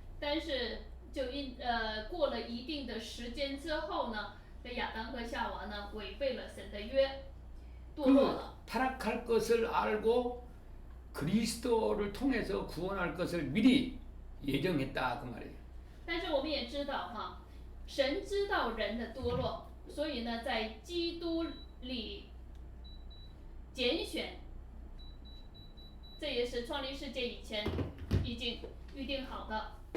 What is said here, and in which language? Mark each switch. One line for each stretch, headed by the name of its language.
Chinese: 但是就过了一定的时间之后呢，这亚当和夏娃呢违背了神的约，堕落了。
Korean: 타락할 것을 알고 그리스도를 통해서 구원할 것을 미리 예정했다 그 말이에요.
Chinese: 但是我们也知道哈，神知道人的堕落，所以呢，在基督里拣选，这也是创立世界以前已经预定好的。